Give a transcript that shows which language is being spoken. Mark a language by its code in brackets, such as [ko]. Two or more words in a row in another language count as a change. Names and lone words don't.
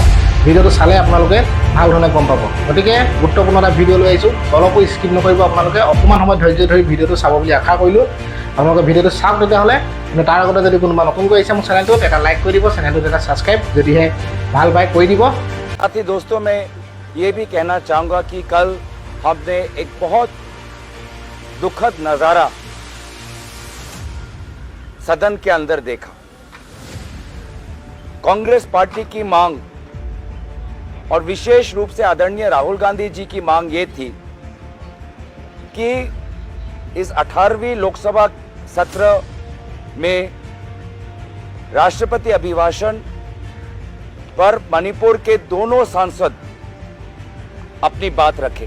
[as] ভিডিঅ'টো চালে আপোনালোকে ভাল ধৰণে গম পাব। গতিকে গুৰুত্বপূৰ্ণ এটা ভিডিঅ' লৈ আহিছোঁ, অলপো স্কিপ নকৰিব। আপোনালোকে অকণমান সময় ধৈৰ্য ধৰি ভিডিঅ'টো চাব বুলি আশা কৰিলোঁ। আপোনালোকে ভিডিঅ'টো চাওক তেতিয়াহ'লে। কিন্তু তাৰ আগতে যদি কোনোবা নতুনকৈ আহিছে মোৰ চেনেলটোত এটা লাইক কৰি দিব, চেনেলটোত এটা ছাবস্ক্ৰাইব যদিহে ভাল পায় কৰি দিব। [hi] साथी दोस्तों, मैं ये भी कहना चाहूँगा कि कल हमने एक बहुत दुखद नज़ारा सदन के अंदर देखा। कांग्रेस पार्टी की मांग और विशेष रूप से आदरणीय राहुल गांधी जी की मांग ये थी कि इस 18वीं लोकसभा सत्र में राष्ट्रपति अभिभाषण पर मणिपुर के दोनों सांसद अपनी बात रखें।